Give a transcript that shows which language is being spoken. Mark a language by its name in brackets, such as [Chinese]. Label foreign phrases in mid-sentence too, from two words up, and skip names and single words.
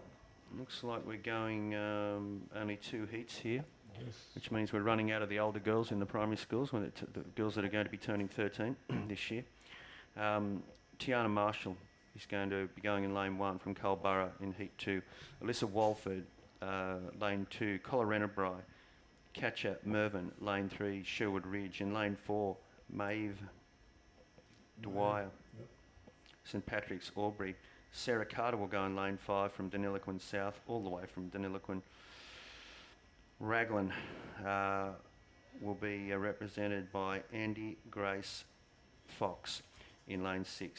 [English] Looks like we're going only 2 heats here, Yes. which means we're running out of the older girls in the primary schools, when the girls that are going to be turning 13 this year. Tiana Marshall is going to be going in lane 1 from Culburra in heat 2. Alyssa Walford, lane 2. Colorena Bry. Catcher Mervyn, lane 3. Sherwood Ridge. In lane 4, Maeve Dwyer. Yep. St Patrick's Albury. Sarah Carter will go in lane 5 from Deniliquin South, all the way from Deniliquin. Raglan will be represented by Andy Grace Fox in lane 6.